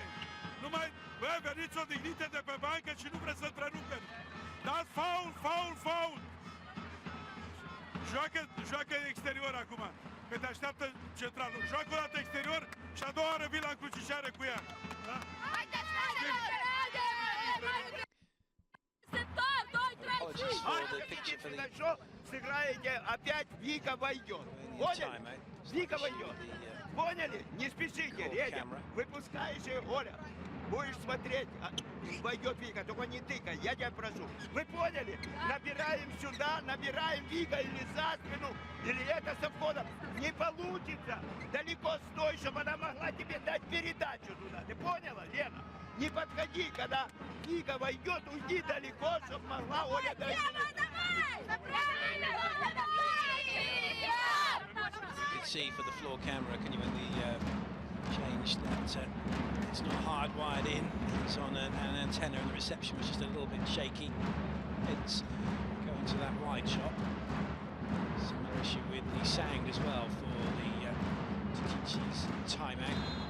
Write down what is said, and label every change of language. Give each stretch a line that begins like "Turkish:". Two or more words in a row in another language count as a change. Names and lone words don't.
Romanian: Nu mai... Bă, veniți odihnite de pe bancă și nu vreți să întrerupeți. Dați fault, fault, fault. Joacă exterior acum. Că te așteaptă centralul. Joacă o dată exterior și a doua oară vii la încrucișare cu ea. Da?
Russian: Хорошо, сыграете, опять Вика войдет. Поняли? Вика войдет. Поняли? Не спешите, Редя. Выпускаешь ее, Оля. Будешь смотреть, войдет Вика, только не тыкай, я тебя прошу. Вы поняли? Набираем сюда, набираем Вика или за спину, или это со входом. Не получится. Далеко стой, чтобы она могла тебе дать передачу туда. Ты поняла, Лена? Не подходи, когда Вика войдет, уйди далеко, чтобы могла Оля дать.
English: You can see for the floor camera, can you, when the change that it's not hardwired in, it's on an antenna and the reception was just a little bit shaky. It's going to that wide shot. Similar issue with the sound as well for the Takichi's timeout.